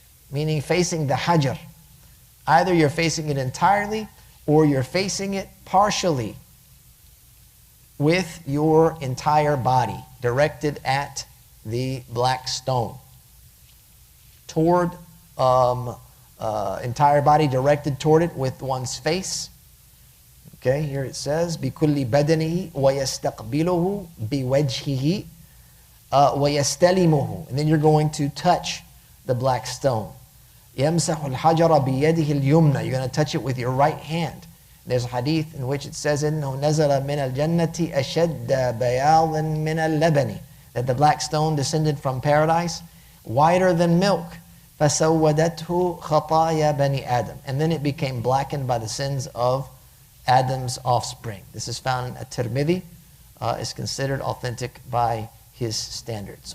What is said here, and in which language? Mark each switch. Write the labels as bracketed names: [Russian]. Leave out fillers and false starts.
[English] Meaning facing the hajar. Either you're facing it entirely or you're facing it partially with your entire body directed at the black stone. Toward, entire body directed toward it with one's face. Okay, here it says, [Arabic] بِكُلِّ بَدَنِهِ وَيَسْتَقْبِلُهُ بِوَجْهِهِ وَيَسْتَلِمُهُ. [English] And then you're going to touch the black stone. [Arabic] يَمْسَحُ الْحَجَرَ بِيَدِهِ الْيُمْنَى. [English] You're going to touch it with your right hand. There's a hadith in which it says, [Arabic] إِنَّهُ نَزَلَ مِنَ الْجَنَّةِ أَشَدَّ بَيَاضًا مِنَ اللَّبَنِ. [English] That the black stone descended from paradise, whiter than milk. [Arabic] فَسَوَّدَتْهُ خَطَايَا بَنِي آدَمَ. [English] And then it became blackened by the sins of Adam's offspring. This is found in at-Tirmidhi. Is considered authentic by his standards.